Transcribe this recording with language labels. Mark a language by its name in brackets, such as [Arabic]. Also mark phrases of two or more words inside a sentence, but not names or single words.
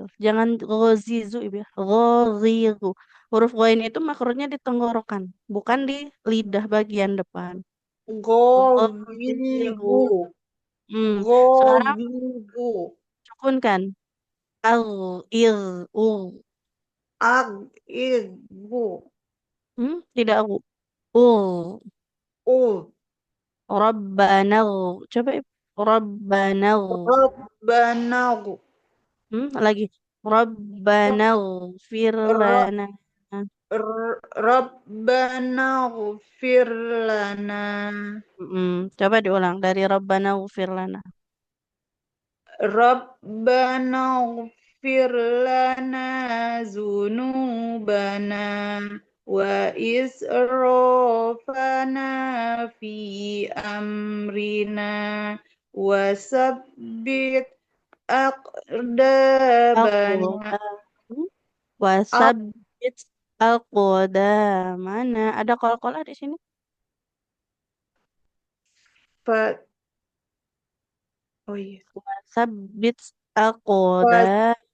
[Indonesian] Jangan ghazizu Ibu ya. Ghazizu. Huruf ghain itu makrotnya di tenggorokan, bukan di lidah bagian depan. [Arabic] Ghazizu. Ghazibu. [Indonesian] Hmm. Sekarang [Arabic] Ghazibu. [Indonesian] sukunkan. Al il u. [Arabic] Agibu. [Indonesian] Tidak u. U. U. Rabbana. Coba Ibu. [Arabic] Rabbana. Rabbana [Indonesian] Lagi. [Arabic] ربنا اغفر لنا. ربنا اغفر لنا. [Indonesian] Coba diulang dari [Arabic] ربنا اغفر لنا. ربنا اغفر لنا ذنوبنا وإسرافنا في أمرنا وثبت أقدامنا أقدام. وثبت أقدامنا. [Indonesian] Ada kol-kolah di sini? Fa- oh iya. [Arabic] وثبت أقدام.